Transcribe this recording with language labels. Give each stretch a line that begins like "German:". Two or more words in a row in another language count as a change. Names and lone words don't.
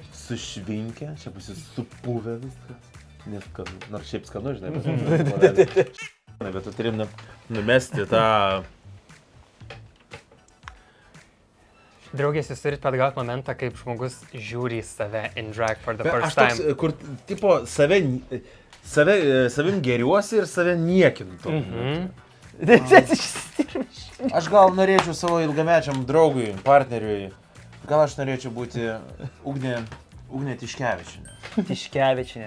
Lithuanian: Sušvinkę, čia pas jūs supuvę viskas. Neskanu. Nors šiaip skanu, žinai. Bet tu turim numesti tą... Draugės, jūs turit atgauti momentą, kaip žmogus žiūri į save
English: in drag for the
Lithuanian: Aš
English: first
Lithuanian: toks,
English: time.
Lithuanian: kur, tipo, savim geriuosi ir save niekintu. Aš gal norėčiau savo ilgamečiam draugui, partneriui, gal aš norėčiau būti Ugnė Tiškevičienė. Tiškevičienė.